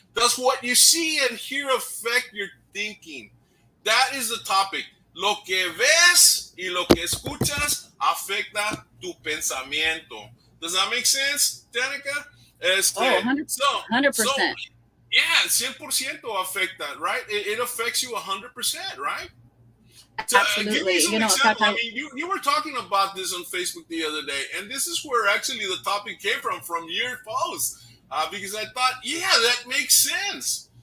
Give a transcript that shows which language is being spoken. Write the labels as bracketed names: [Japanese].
[English] Does what you see and hear affect your thinking? That is the topic. [Spanish] Lo que ves y lo que escuchas afecta tu pensamiento. [English] Does that make sense, Danica? 100%. So, yeah, 100% [Spanish] afecta, [English] right? It affects you 100%, right? Absolutely. Give me some you know, example. I mean, you were talking about this on Facebook the other day, and this is where actually the topic came from your post, because I thought, yeah, that makes sense.